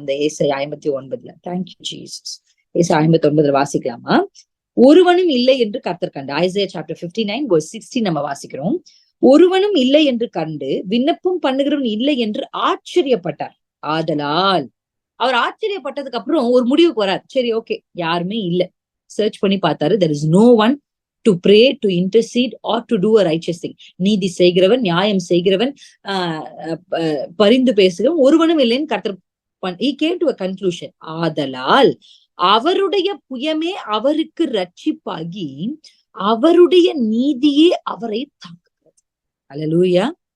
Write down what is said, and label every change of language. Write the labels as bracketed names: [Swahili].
[Tamil] அந்த ஏசாயா 59. [English] Thank you Jesus. [Tamil] ஏசாயா 59 வாசிக்கலாமா? ஒருவனும் இல்லை என்று கர்த்தர் கண்டு, ஐசையா சாப்டர் 59 verse 16 நம்ம வாசிக்கிறோம். ஒருவனும் இல்லை என்று கண்டு விண்ணப்பம் பண்ணுகிறவன் இல்லை என்று ஆச்சரியப்பட்டார். ஆதலால் அவர் ஆச்சரியப்பட்டதுக்கு அப்புறம் ஒரு முடிவுக்கு வரார். சரி, ஓகே, யாருமே இல்ல. சர்ச் பண்ணி பார்த்தாரு. [English] there is no one to pray, to intercede or to do a righteous thing. [Tamil] நீதி செய்கிறவன், நியாயம் செய்கிறவன், பரிந்து பேசுகிறவன் ஒருவனும் இல்லைன்னு கர்த்தர் [English] he came to a conclusion. [Tamil] ஆதலால் அவருடைய புயமே அவருக்கு ரட்சிப்பாகி அவருடைய நீதியே அவரை தாங்குகிறது. அல்லேலூயா.